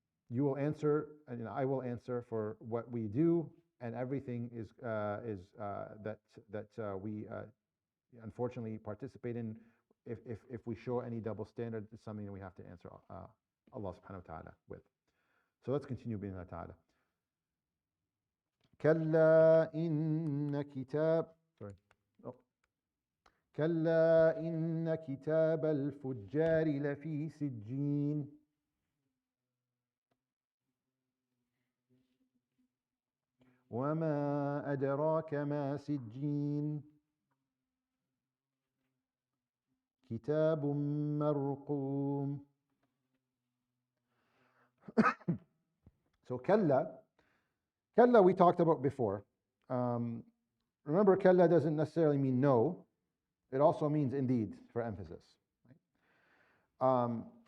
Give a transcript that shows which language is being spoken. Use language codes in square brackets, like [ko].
[en] You will answer, and I will answer for what we do, and everything is that we unfortunately participate in. If we show any double standard, it's something that we have to answer Allah subhanahu wa ta'ala with. So let's continue بإذن ta'ala. [ar] كلا إن كتاب كلا إن كتاب الفجار لفي سجين وما أدراك ما سجين كتاب مرقوم. [en] So kalla we talked about before. Remember, kalla doesn't necessarily mean no. It also means indeed, for emphasis. Right?